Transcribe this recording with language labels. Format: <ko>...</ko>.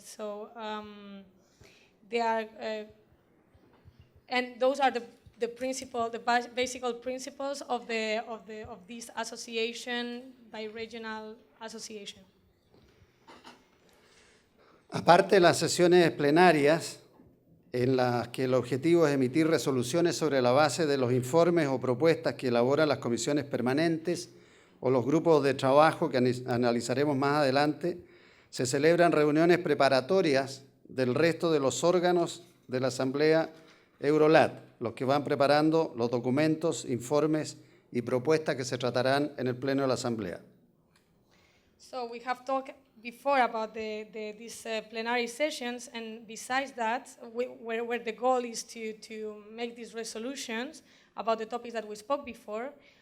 <en>So they are, and those are the basic principles of this association, bi-regional association.</en> <es>Aparte de las sesiones plenarias, en las que el objetivo es emitir resoluciones sobre la base de los informes o propuestas que elaboran las comisiones permanentes o los grupos de trabajo que analizaremos más adelante, se celebran reuniones preparatorias del resto de los órganos de la Asamblea Eurolat, los que van preparando los documentos, informes y propuestas que se tratarán en el Pleno de la Asamblea.</es> <en>So we have talked before about these plenary sessions, and besides that, where the goal is to make these resolutions about the topics that we spoke before.</en>